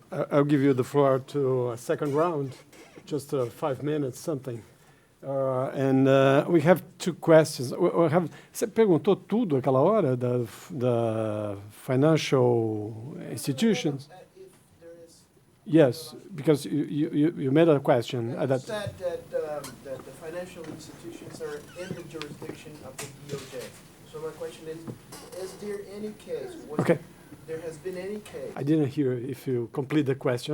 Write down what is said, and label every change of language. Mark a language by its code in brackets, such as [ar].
[en] I'll give you the floor to a second round, just 5 minutes, something. We have 2 questions. [pt] Você perguntou tudo aquela hora da [en] financial institutions? If there is, Yes, because you made a question. you said that the financial institutions are in the jurisdiction of the DOJ. So my question is there any case? Okay. There has been any case? I didn't hear if you complete the question.